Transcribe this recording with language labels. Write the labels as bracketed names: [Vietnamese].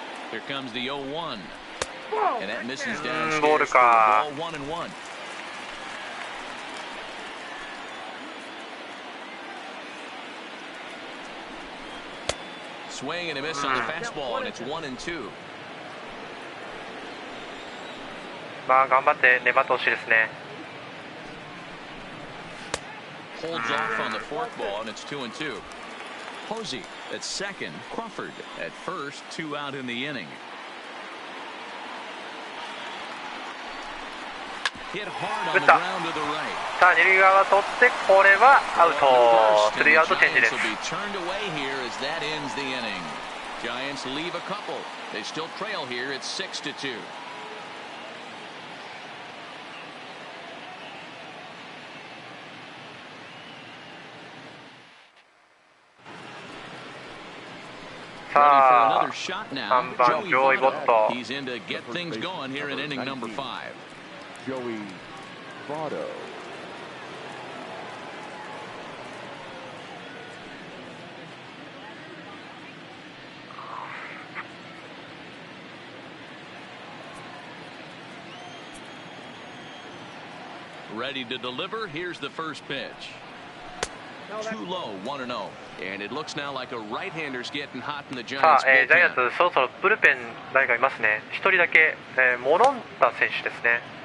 [English] Here comes the 0-1. And that misses downstairs for a ball 1-1. Swing and a miss on the fastball, and it's 1-2. [Japanese] 頑張って粘ってほしいですね。 [English] Holds off on the forkball, and it's 2-2. Posey at second, Crawford at first, 2 out in the inning. Hit hard on the ground to the right. [Japanese] さあ、二塁側取って、これはアウト。 3アウトチェンジです。 [English] Will be turned away here as that ends the inning. Giants leave a couple. They still trail here. It's 6-2. Ready for another shot now. Joey Votto. He's in to get things going here in inning number 5. Joey Votto. Ready to deliver. Here's the first pitch. Too low, 1-0. And it looks now like a right-hander's getting hot in the [Japanese] さあ、 [English] Giants [Japanese] ジャイアン [English] bullpen. [Japanese] ツそろそろブルペン誰かいますね。1人だけ、モロンタ選手ですね。